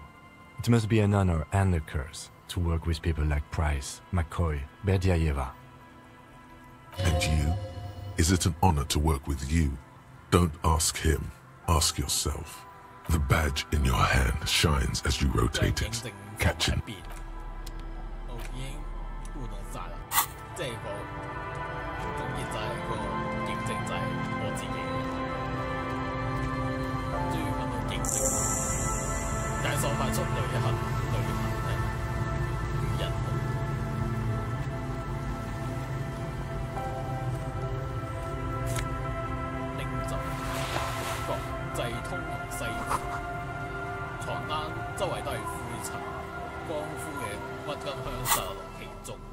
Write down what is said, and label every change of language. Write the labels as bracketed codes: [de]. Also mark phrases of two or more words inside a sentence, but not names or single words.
[en] It must be an honor and a curse to work with people like Price, McCoy, Berdiaeva. And you? Is it an honor to work with you? Don't ask him, ask yourself. The badge in your hand shines as you rotate it, catching. [yue] 已經互動晒啦，即係個總結就係個認證就係我自己嘅，終於揾到認證，解鎖快速旅行與人領袖國際通用西服，床單周圍都係灰塵，光膚嘅鬱金香灑落其中。